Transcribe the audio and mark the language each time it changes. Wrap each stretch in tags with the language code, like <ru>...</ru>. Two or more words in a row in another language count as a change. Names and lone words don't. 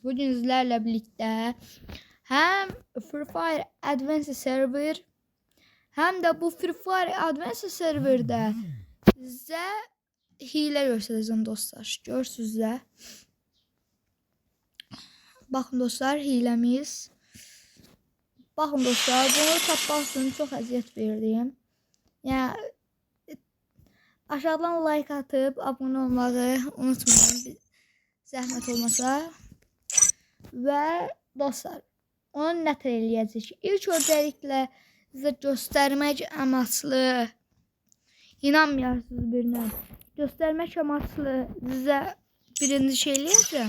<tr>Bugün sizlerle birlikte hem Free Fire Advanced Server hem de bu Free Fire Advanced Server'da size hile göstereceğim dostlar.</tr> <az>Görürsünüz də.</az> <tr>Bakın dostlar, hilemiz.</tr> <az>Bakın dostlar, bunu tapmaq üçün çox əziyyət verdim. Yəni aşağıdan</az> <tr>like atıp abone olmayı unutmayın,</tr> <az>zəhmət olmasa. Və dostlar, onu nə tər eləyəcək? İlk öncəliklə sizə göstərmək amaçlı, inanmıyorsunuz birinə, göstərmək amaçlı sizə birinci şey eləyəcəm.</az>